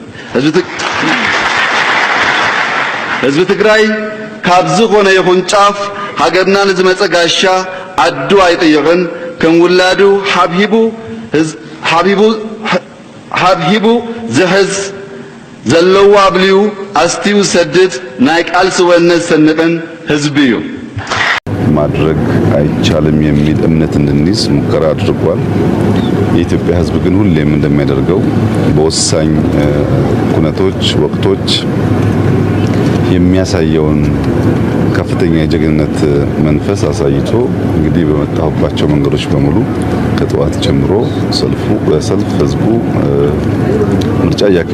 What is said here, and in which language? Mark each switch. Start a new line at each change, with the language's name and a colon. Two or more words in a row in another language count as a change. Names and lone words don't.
Tigrinya: ህዝቢ ትግራይ ካብ ዝኾነ ይኹን ጫፍ ሃገርና ንዝመጸ ጋሻ ዓዱ ኣይጥይቕን ከም ውላዱ ሓብሂቡ ዝሕዝ ዘለዎ አብልዩ አስቲው ሰድድ ናይ ቃልሲ ወነት ሰንቅን ህዝብ እዩ
Amharic: ማድረግ አይቻልም የሚል እምነት እንድንይዝ ሙከራ አድርጓል የኢትዮጵያ ህዝብ ግን ሁሌም እንደሚያደርገው በወሳኝ ኩነቶች ወቅቶች የሚያሳየውን ከፍተኛ የጀግንነት መንፈስ አሳይቶ እንግዲህ በመጣሁባቸው መንገዶች በሙሉ ከጠዋት ጀምሮ በሰልፍ ህዝቡ ምርጫ